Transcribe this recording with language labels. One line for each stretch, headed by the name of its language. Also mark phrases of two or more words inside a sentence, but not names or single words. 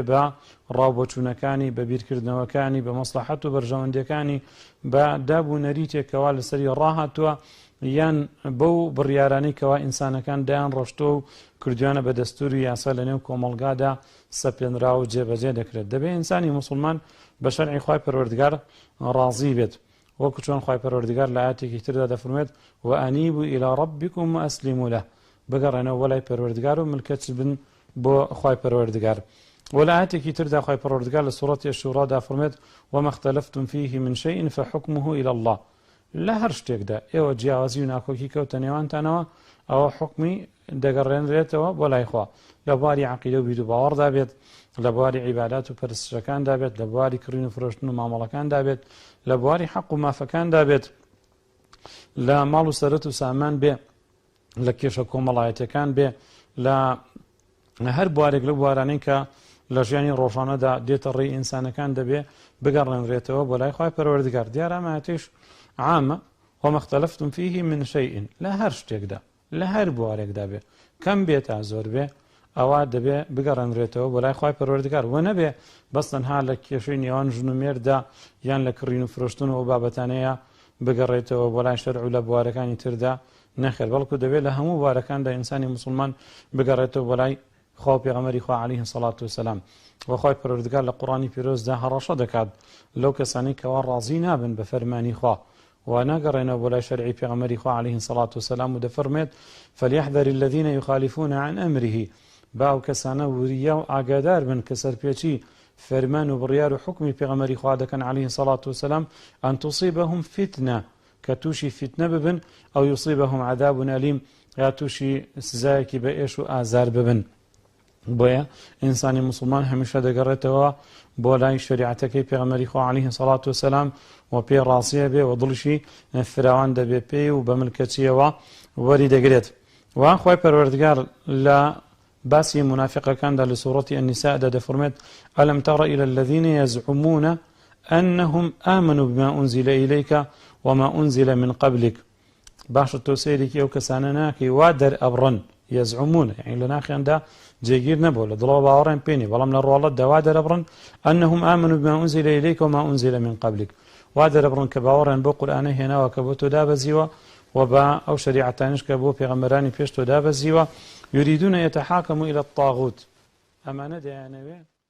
Central Kurdish: بە ڕاوبۆچوونەکانی بە بیرکردنەوەکانی بە مەسلحەت و بەرژەوەندیەکانی بە دابوونەریتێکەوە لەسەری ڕاهاتووە یان بەو بڕیارانەی کەوا ئینسانەکان دایان ڕۆشتۆ و کردویانە بە دەستوری یاسا لە نێو کۆمەڵگادا سەپێنرا و جێبەجێ دەکرێت دەبێت ئینسانی مسلمان بە شەرعی خوای پەروەردگار ڕازی بێت وەکو چۆن خوای پەروەردگار لە ئاەتێکی تردا دەفەرمێت
Arabic: وأنيبوا إلى ربكم وأسلموا له
Central Kurdish: بگەڕێنەوە وەلای پەروەردگار و ملکەچ بن بۆ خوای پەروەردگار ولا ئاەتێکی تردا خوای پەروەردگار لە سوورەتی الشورادا فەرمێت
Arabic: وما اختلفتم فيه من شيء فحكمه إلى الله
Central Kurdish: لە هەر شتێکدا ئێوە جیاوازی و ناکۆکی کەوتە نێوانتانەوە ئەوە حکمی دەگەڕێنرێتەوە بۆ لای خوا لە بواری عەقیدە و بیر و باوەڕدا بێت لە بواری عیبادات و پەرستشەکاندا بێت لە بواری کڕین و فرۆشتن و مامەڵەکاندا بێت لە بواری حەق و مافەکاندا بێت لە ماڵ و سەرەت و سامان بێ لە کێشە کۆمەڵایەتەکان بێ لە هەر بوارێک لە بوارانەی کە لە ژیانی ڕۆژانەدا دێتە ڕێی ئینسانەکان دەبێ بگەڕێنرێتەوە بۆ لای خوای پەروەردگار دیارە ئەمەتیش عامە
Arabic: وما اختلفتم فيه من شيء
Central Kurdish: لە هەر شتێکدا لە هەر بوارێکدا بێ کەم بێت تا زۆر بێ ئەوە دەبێ بگەڕێنرێتەوە بۆ لای خوای پەروەردگار و نەبێ بەس تەنها لە کێشەی نێوان ژن و مێردا یان لە کڕین و فرۆشتن و بابەتانەیە بگەڕێتەوە بۆ لای شەرع و لە بوارەکانی تردا نەخێر بەڵکو دەبێت لە هەموو بوارەکاندا ئینسانی مسلمان بگەڕێتەوە بۆ لای خوا و پێغەمبەری خوا
Arabic: عليه الصلاة
Central Kurdish: والسلام و خوای پەروەردگار لە قورئانی پیرۆزدا هەڕەشە دەکات لەو کەسانی کەوا ڕازی نابن بە فەرمانی خوا و ناگەڕێنەوە بۆ لای شەرعی پێغەمبەری خوا
Arabic: عليه الصلاة والسلام
Central Kurdish: و دەفەرمێت
Arabic: فليحذر الذين يخالفون عن أمره
Central Kurdish: باو کەسانە وریە و ئاگادار بن کە سەرپێچی فەرمان و بڕیار و حکمی پێغەمبەری خوا دەکەن
Arabic: عليه الصلاة والسلام أن تصيبهم فتنة
Central Kurdish: کە تووشی فتنە ببن ئەو
Arabic: یصيبهم عذاب أليم
Central Kurdish: یا تووشی سزایەکی بە ئێش و ئازار ببن. بۆیە ئینسانی مسلمان هەمیشە دەگەڕێتەوە بۆ لای شریعەتەکەی پێغەمبەری خوا
Arabic: عليه الصلاة والسلام
Central Kurdish: و پێ ڕاستیە بێ و دڵشی فراوان دەبێ پێی و بە ملکەچیەوە وەری دەگرێت. و خوای پەروەردگار لە باسی منافقەکاندا لە سوورەتی النساءدا دەفەرمێت
Arabic: ألم تر إلى الذين يزعمون أنهم آمنوا بما أنزل إليك وما أنزل من قبلك.
Central Kurdish: باشە تۆ سەیرێکی ئەو کەسانە ناکەی وا دەرئەبڕن يزعمون يعني لە ناخیاندا جێگیر نەبوو لە دڵەوە باوەڕیان پێ نییە بەڵام لە ڕۆڵەتدا وا دەرەبڕن
Arabic: أنهم آمنوا بما أنزل إليك وما أنزل من قبلك
Central Kurdish: وا دەرەبڕن کە باوەڕیان بۆ قورئانە هێناوە کە بۆ تۆ دابەزیوە و بە ئەو شریعەتانش کە بۆ پێغەمبەرانی پێش تۆ دابەزیوە
Arabic: يريدون يتحاكموا إلى الطاغوت
Central Kurdish: ئەمانە دەیانەوێت